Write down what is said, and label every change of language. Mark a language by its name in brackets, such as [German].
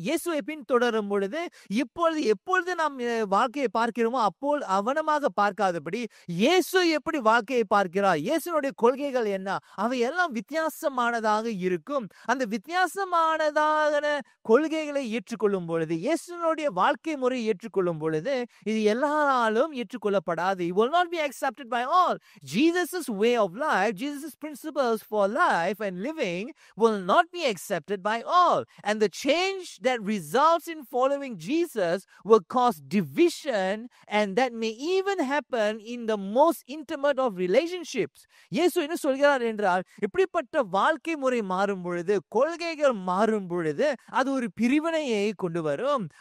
[Tamil] இயேசுவை பின்தொடரும் பொழுது எப்பொழுது நாம் வாழ்க்கையை பார்க்கிறோமோ அவனமாக பார்க்காதபடி இயேசு எப்படி வாழ்க்கையை பார்க்கிறார், இயேசுனுடைய கொள்கைகள் என்ன, அவையெல்லாம் வித்தியாசமானதாக இருக்கும். அந்த வித்தியாசமானதான கொள்கைகளை ஏற்றுக்கொள்ளும் பொழுது, இயேசுனுடைய வாழ்க்கை முறை ஏற்றுக்கொள்ளும் பொழுது, இது எல்லாராலும் ஏற்றுக்கொள்ளப்படாது. [English] It will not be accepted by all. Jesus' way of life, Jesus' principles for life and living will not be accepted by all. And the change that results in following Jesus will cause division, and that may even happen in the most intimate of relationships. [Tamil] இயேசு என்ன சொல்கிறார் என்றால், இப்படிப்பட்ட வாழ்க்கை முறை மாறும் பொழுது, கொள்கைகள் மாறும் பொழுது, அது ஒரு பிரிவினையை கொண்டு வரும்.